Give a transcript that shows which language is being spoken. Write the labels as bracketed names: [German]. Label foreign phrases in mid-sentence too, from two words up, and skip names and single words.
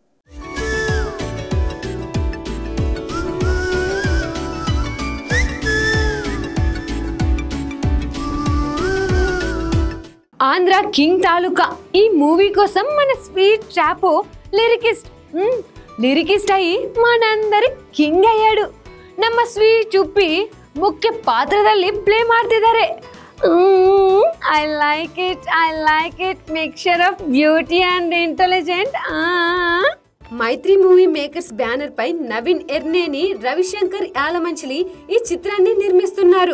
[Telugu] ఆంధ్ర కింగ్ తాలూకా ఈ మూవీ కోసం మన స్వీట్ ట్రాపో లిరికిస్ట్ అయ్యి మనందరి కింగ్ ಅಯ್ಯಾಡು. [Kannada] ನಮ್ಮ ಸ್ವೀಟ್ ಉಪ್ಪಿ ಮುಖ್ಯ ಪಾತ್ರದಲ್ಲಿ ಪ್ಲೇ ಮಾಡ್ತಿದ್ದಾರೆ. [English] I like it mixture of beauty and intelligent. [Telugu] మైత్రి మూవీ మేకర్స్ బ్యానర్ పై నవీన్ ఎర్నేని, రవిశంకర్ యాలమంచిలి ఈ చిత్రాన్ని నిర్మిస్తున్నారు.